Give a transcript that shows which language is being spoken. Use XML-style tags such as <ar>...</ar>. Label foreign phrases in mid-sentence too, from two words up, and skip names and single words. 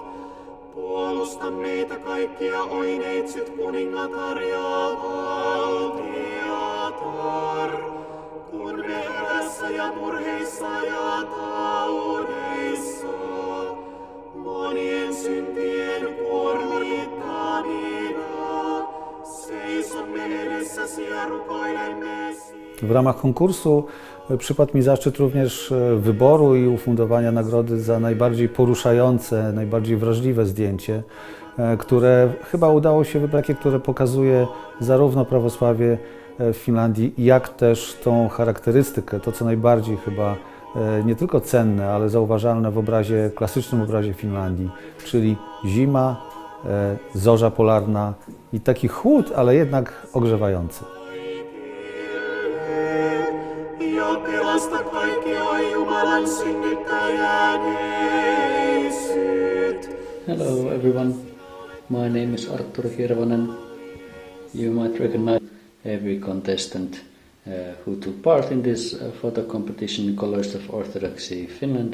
<fi>Puolusta meitä kaikkia, oi neitsyt kuningatar ja valtiatar, kun me hädässä ja murheissa ja taudeissa, monien syntien kuormittamina, seisomme edessäsi ja rukoilemme.</fi> <pl>W ramach konkursu przypadł mi zaszczyt również wyboru i ufundowania nagrody za najbardziej poruszające, najbardziej wrażliwe zdjęcie, które chyba udało się wybrać, które pokazuje zarówno prawosławie w Finlandii, jak też tą charakterystykę, to co najbardziej chyba nie tylko cenne, ale zauważalne w obrazie, klasycznym obrazie Finlandii, czyli zima, zorza polarna i taki chłód, ale jednak ogrzewający.</pl> <en>Hello everyone, my name is Arttur Hirvonen. You might recognize every contestant who took part in this photo competition, Colors of Orthodoxy Finland.</en>